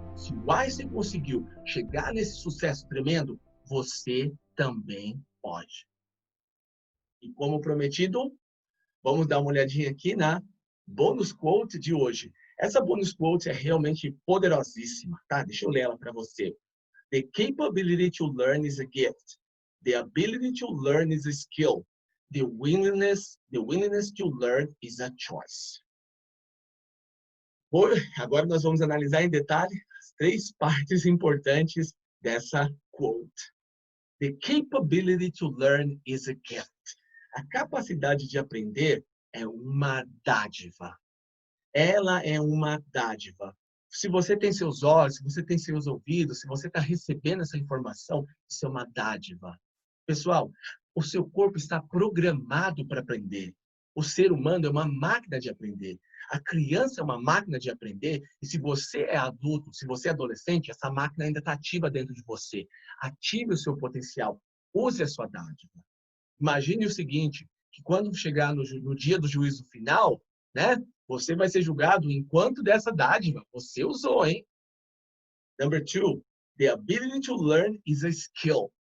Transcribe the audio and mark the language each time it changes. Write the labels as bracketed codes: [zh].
[pt] Se o Einstein conseguiu chegar nesse sucesso tremendo, você também pode. E como prometido, vamos dar uma olhadinha aqui na bônus quote de hoje. Essa bônus quote é realmente poderosíssima, tá? Deixa eu ler ela para você. [en] The capability to learn is a gift. The ability to learn is a skill. The willingness to learn is a choice. [pt] Agora nós vamos analisar em detalhe as 3 partes importantes dessa quote. [en] The capability to learn is a gift. [pt] A capacidade de aprender é uma dádiva. Ela é uma dádiva. Se você tem seus olhos, se você tem seus ouvidos, se você está recebendo essa informação, isso é uma dádiva. Pessoal, o seu corpo está programado para aprender. O ser humano é uma máquina de aprender. A criança é uma máquina de aprender. E se você é adulto, se você é adolescente, essa máquina ainda está ativa dentro de você. Ative o seu potencial. Use a sua dádiva. Imagine o seguinte, que quando chegar no dia do juízo final, né, você vai ser julgado enquanto dessa dádiva você usou, hein? [en] Number 2, the ability to learn is a skill.